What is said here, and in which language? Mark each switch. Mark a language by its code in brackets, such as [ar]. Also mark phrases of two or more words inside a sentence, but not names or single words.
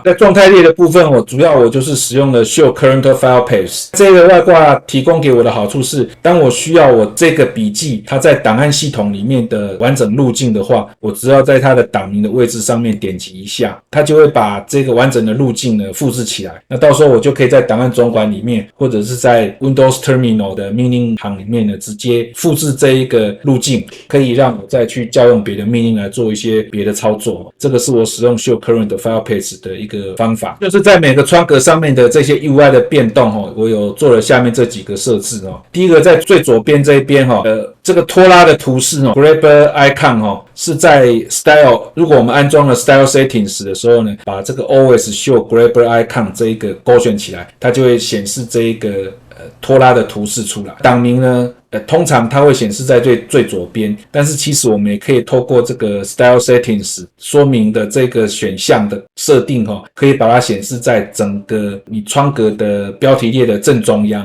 [zh] 在狀態列的部分主要就是使用了 Show Current File Paths 這個外掛提供給我的好處是，當我需要我這個筆記它在檔案系統裡面的完整路徑的話，我只要在它的檔名的位置上面點擊一下，它就會把這個完整的路徑呢複製起來。那到時候我就可以在檔案總管裡面，或者是在 Windows Terminal 的命令行裡面呢，直接複製這一個路徑，可以讓我再去叫用別的命令來做一些別的操作。這個是我使用 Show Current File Path 的一個方法，就是在每個窗格上面的這些 UI 的變動我有做了下面這幾個設置。第一個在最左邊這一邊這個拖拉的圖示 [en] Grabber Icon [zh] 是在 Style， 如果我們安裝了 Style Settings 的時候呢，把這個 [en] Always Show Grabber Icon [zh] 這一個勾選起來，它就會顯示這一個拖拉的圖示出来。檔名呢通常它會顯示在最左邊，但是其實我們也可以透過這個 Style Settings 說明的這個選項的設定可以把它顯示在整個你窗格的標題列的正中央。